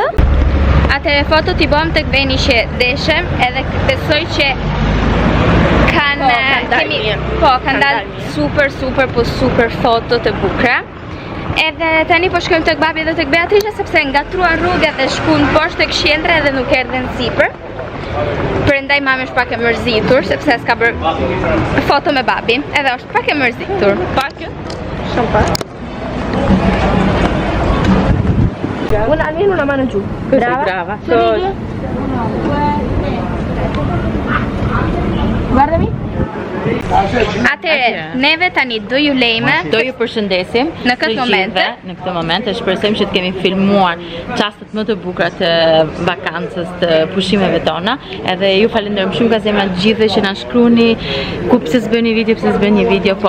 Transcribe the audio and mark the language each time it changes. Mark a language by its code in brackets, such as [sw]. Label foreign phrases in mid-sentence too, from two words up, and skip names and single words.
[sq] Atëre foto t'i bëm tek veni që deshem, edhe besoj që kanë dalë super foto të bukra. Edhe tani po shkojmë tek babi dhe tek Beatrice sepse ngatruan rruga dhe shkuan poshtë tek qendra edhe nuk erdhen sipër. Prandaj mami është pak e mërzitur sepse s'ka bërë foto me babi, edhe është pak e mërzitur. Pak? Shumë pak. [it] Almeno una mano giù. Brava. Guardami. [sq] Atëherë, neve tani do ju lejme Do ju përshëndesim Në këtë të moment. gjithëve, në këtë moment e shpresojmë që të kemi filmuar çastet më të bukura të vakancës të pushimeve tona. Edhe ju falenderojmë shumë nga zemra të gjithëve që na shkruani ku pse s'bëni video, pse s'bëni video, po